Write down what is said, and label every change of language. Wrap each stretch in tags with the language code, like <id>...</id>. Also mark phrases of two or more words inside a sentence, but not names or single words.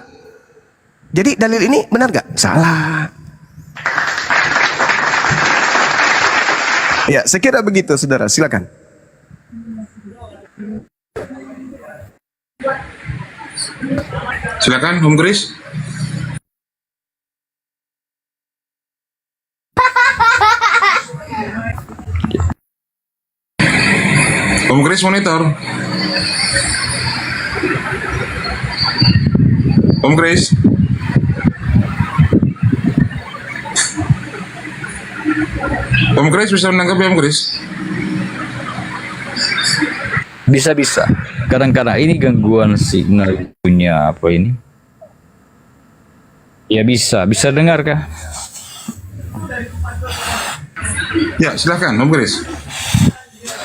<id>Jadi dalil ini benar gak? Salah. Ya, saya kira begitu saudara. Silakan. Silakan Om Kris. Om Kris monitor. Om Kris. Om Kris bisa menanggapi Om Kris? Bisa-bisa. Kadang-kadang ini gangguan signal punya apa ini? Ya bisa dengar kah? Ya, silakan Om Kris.</id>